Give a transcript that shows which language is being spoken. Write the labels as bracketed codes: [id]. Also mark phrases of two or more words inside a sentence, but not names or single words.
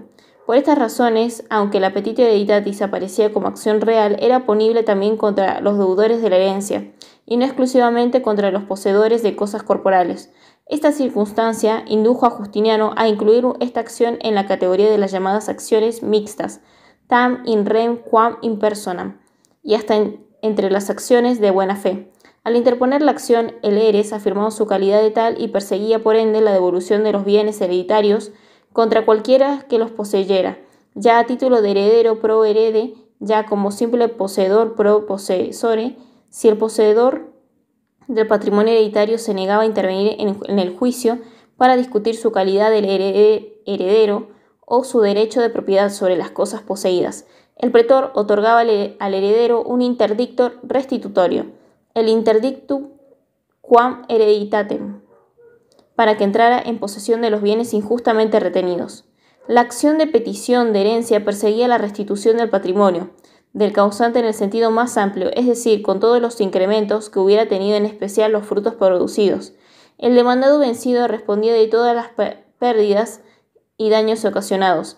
[es] Por estas razones, aunque la [la] petitio hereditatis [es] aparecía como acción real, era ponible también contra los deudores de la herencia, y no exclusivamente contra los poseedores de cosas corporales. Esta circunstancia indujo a Justiniano a incluir esta acción en la categoría de las llamadas acciones mixtas, [la] tam in rem quam in personam, [es] y hasta entre las acciones de buena fe. Al interponer la acción, el eres afirmaba su calidad de tal y perseguía por ende la devolución de los bienes hereditarios contra cualquiera que los poseyera, ya a título de heredero [la] pro herede, [es] ya como simple poseedor [la] pro possessore, [es] si el poseedor del patrimonio hereditario se negaba a intervenir en el juicio para discutir su calidad de heredero o su derecho de propiedad sobre las cosas poseídas. El pretor otorgaba al heredero un interdicto restitutorio, el [la] interdictum quam hereditatem, [es] para que entrara en posesión de los bienes injustamente retenidos. La acción de petición de herencia perseguía la restitución del patrimonio del causante en el sentido más amplio, es decir, con todos los incrementos que hubiera tenido, en especial los frutos producidos. El demandado vencido respondía de todas las pérdidas y daños ocasionados.